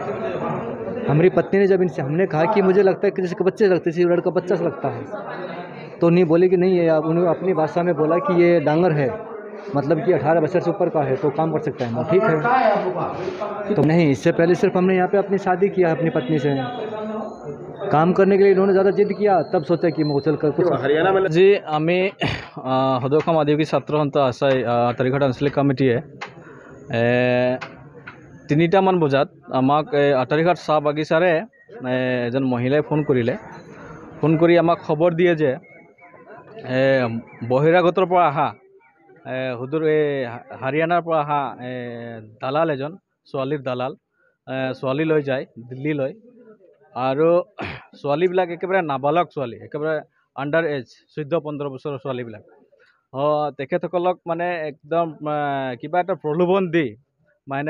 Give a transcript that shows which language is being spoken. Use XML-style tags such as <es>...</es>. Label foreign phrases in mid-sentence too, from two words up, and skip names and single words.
<hi>हमारी पत्नी ने जब इनसे हमने कहा कि मुझे लगता है कि जैसे बच्चे लगते हैं लड़का बच्चा से लगता है तो नहीं बोले कि नहीं है उन्होंने अपनी भाषा में बोला कि ये डांगर है मतलब कि 18 वर्ष से ऊपर का है तो काम कर सकता है ना ठीक है तो नहीं इससे पहले सिर्फ हमने यहाँ पे अपनी शादी किया अपनी पत्नी से काम करने के लिए इन्होंने ज़्यादा जिद किया तब सोचा कि मैं चल कर कुछ हरियाणा में</hi> <as>जी आमी সদৌখাম আদিবাসী ছাত্ৰ সন্থ আছাই আটাৰীঘাট আঞ্চলিক কমিটিয়ে 3টামান বজাত আমাক আটাৰীঘাট চাহ বাগিচাৰে এজন মহিলাই ফোন কৰি আমাক খবৰ দিয়ে যে বহিৰাগতৰ পৰা অহা হুদুৰ হাৰিয়ানাৰ পৰা অহা দালাল এজন ছোৱালীৰ দালাল ছোৱালী লৈ যায় দিল্লীলৈ আৰু ছোৱালীবিলাক একেবাৰে নাবালক ছোৱালী একেবাৰে</as> <en>under age</en> <as>14-15 বছৰৰ ছোৱালীবিলাক তেখেতসকলক মানে একদম কিবা এটা প্ৰলোভন দি মানে</as>